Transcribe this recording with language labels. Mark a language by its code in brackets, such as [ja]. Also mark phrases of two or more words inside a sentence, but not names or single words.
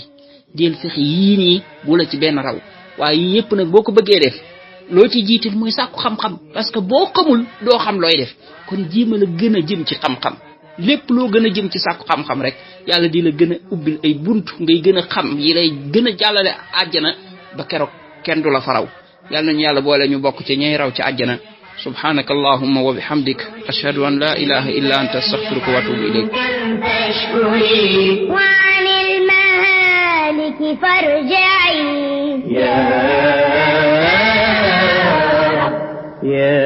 [wo] del fexe yii nii bu la ci benn raw waaye yii yëpp nag boo ko bëggee def loo ci jiital mooy sàkku xam-xam [fr] parce que [wo] boo xamul doo xam looy def kon jéema la gën a jëm ci xam-xam lépp loo gën a jëm ci sàkku xam-xam rek yàlla di la gën a ubbil ay buntu ngay gën a xam yi lay gën a jàllale àjjana ba keroog kenn du la faraw yàlla nañu yàlla boole ñu bokk ci ñay raw ci àjjana [ar] سبحانك اللهم وبحمدك أشهد أن لا إله إلا أنت أستغفرك وأتوب إليك وعن المهالك فارجعي يا